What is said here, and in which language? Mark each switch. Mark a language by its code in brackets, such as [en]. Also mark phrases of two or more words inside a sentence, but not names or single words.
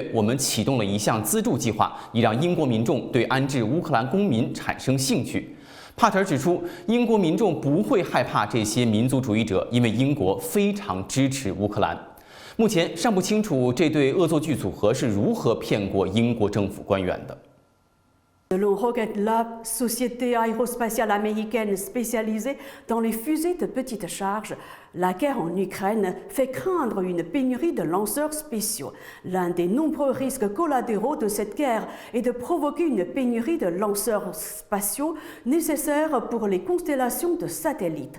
[zh] 我们启动了一项资助计划，以让英国民众对安置乌克兰公民产生兴趣。” 帕特尔指出，英国民众不会害怕这些民族主义者，因为英国非常支持乌克兰。目前尚不清楚这对恶作剧组合是如何骗过英国政府官员的。 [fr] Selon Rocket Lab, société aérospatiale américaine spécialisée dans les fusées de petite charge, la guerre en Ukraine fait craindre une pénurie de lanceurs spéciaux. L'un des nombreux risques collatéraux de cette guerre est de provoquer une pénurie de lanceurs spatiaux nécessaires pour les constellations de satellites.